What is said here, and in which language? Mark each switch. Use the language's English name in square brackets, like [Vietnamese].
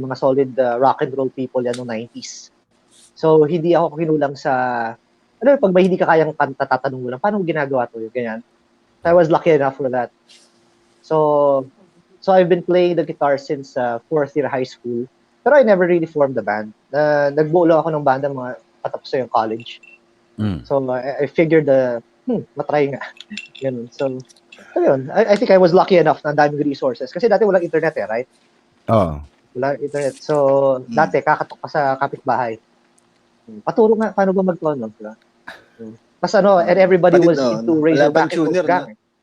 [Filipino] Mga solid rock and roll people yan noong 90s. So hindi ako kinulang sa pag may hindi ka kayang kanta, tatanong mo lang, paano mo ginagawa to? Yung ganyan. [English] So I was lucky enough for that. So I've been playing the guitar since 4th year high school. [Filipino] Pero [English] I never really formed a band. [Filipino] Nagbuo lang ako ng banda mga patapos yung college. [English] So I figured, [Filipino] matry nga. Ganun. So yun. [English] I think I was lucky enough [Filipino] na daming resources. Kasi dati walang internet right? Oo. Walang internet. So dati kakatok ka sa kapitbahay. Paturo nga, paano ba mag-tono? Diba? Tapos [English] and everybody was into Razorback and Wolf Gang.